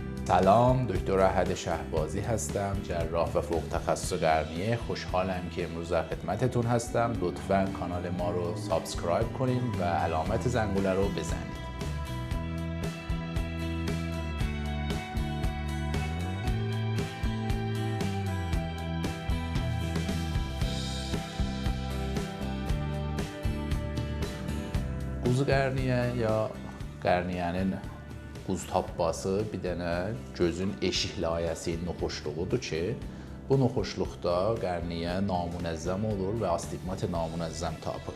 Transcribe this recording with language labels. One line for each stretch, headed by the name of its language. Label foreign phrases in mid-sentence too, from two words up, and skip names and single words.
Persian: سلام، دکتر احد شهبازی هستم، جراح و فوق تخصص قرنیه. خوشحالم که امروز در خدمتتون هستم. لطفاً کانال ما رو سابسکرایب کنین و علامت زنگوله رو بزنید.
Azerbaijani: Quzu qərniyə ya qərniyənin quzu tappası bir dənə gözün eşik layəsinin noxoşluğudur ki, bu noxoşluqda qərniyə namunəzzəm olur və astigmat namunəzzəm tapır.